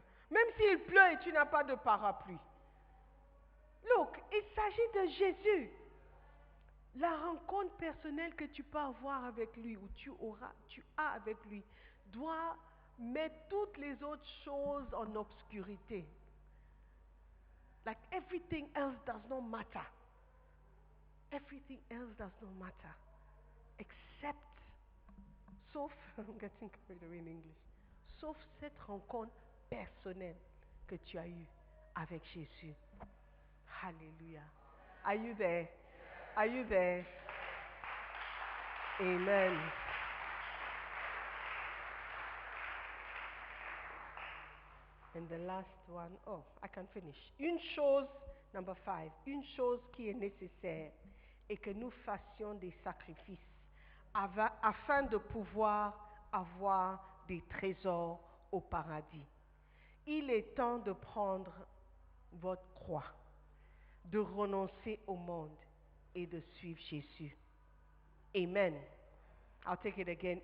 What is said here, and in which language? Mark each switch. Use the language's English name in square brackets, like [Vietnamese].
[French] Même s'il pleut et tu n'as pas de parapluie. Look, il s'agit de Jésus. La rencontre personnelle que tu peux avoir avec lui, ou tu as avec lui, doit mettre toutes les autres choses en obscurité. [English] Like everything else does not matter. Everything else does not matter. Except, sauf, I'm getting carried away in English, [French] sauf cette rencontre personnelle que tu as eue avec Jésus. [English] Hallelujah. Are you there? Are you there? Amen. And the last one, oh, I can finish. [French] Une chose, number 5, une chose qui est nécessaire est que nous fassions des sacrifices afin de pouvoir avoir des trésors au paradis. Il est temps de prendre votre croix, de renoncer au monde et de suivre Jésus. Amen. [English] I'll take it again.